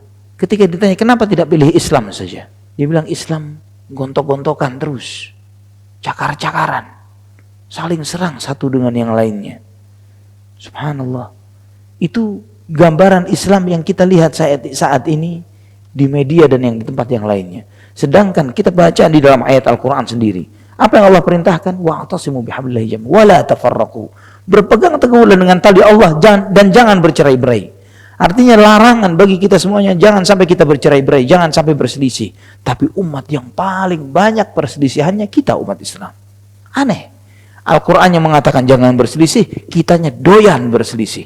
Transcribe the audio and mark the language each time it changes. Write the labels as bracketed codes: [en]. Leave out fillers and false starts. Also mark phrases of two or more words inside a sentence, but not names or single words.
[id] Ketika ditanya kenapa tidak pilih Islam saja, dia bilang Islam gontok-gontokan terus, cakar-cakaran, saling serang satu dengan yang lainnya. Subhanallah. Itu gambaran Islam yang kita lihat saat ini di media dan yang di tempat yang lainnya. Sedangkan kita baca di dalam ayat Al-Quran sendiri, apa yang Allah perintahkan? [ar] واعتصموا بحبل الله جميعا ولا تفرقوا. [id] Berpegang teguhlah dengan tali Allah dan jangan bercerai-berai. Artinya larangan bagi kita semuanya, jangan sampai kita bercerai-berai, jangan sampai berselisih. Tapi umat yang paling banyak perselisihannya kita umat Islam. Aneh. Al-Quran yang mengatakan jangan berselisih, kitanya doyan berselisih.